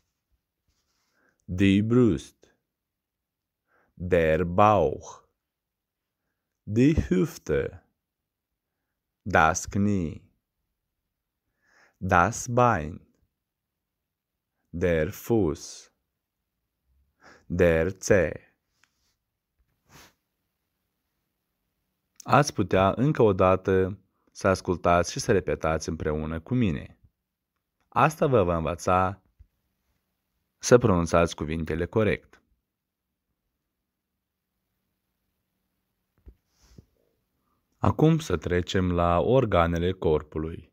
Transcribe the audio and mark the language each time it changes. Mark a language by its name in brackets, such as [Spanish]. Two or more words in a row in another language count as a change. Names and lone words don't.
[German] die Brust, der Bauch, die Hüfte, das Knie, das Bein, der Fuß, der Zeh. [Romanian] Ați putea încă o dată să ascultați și să repetați împreună cu mine. Asta vă va învăța să pronunțați cuvintele corect. Acum să trecem la organele corpului.